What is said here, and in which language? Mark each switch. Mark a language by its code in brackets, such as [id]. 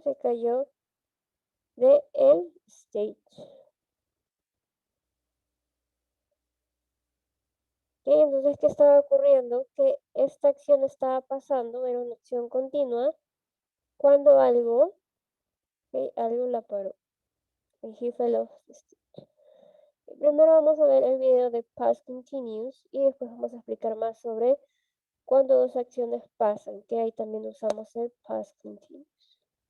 [es] Se cayó de el stage. Okay, entonces, ¿qué estaba ocurriendo? Que esta acción estaba pasando, era una acción continua, cuando algo, okay, algo la paró. [en] And he fell off the stage. [es] Primero vamos a ver el video de Past Continuous y después vamos a explicar más sobre cuando dos acciones pasan, que ahí también usamos el Past Continuous.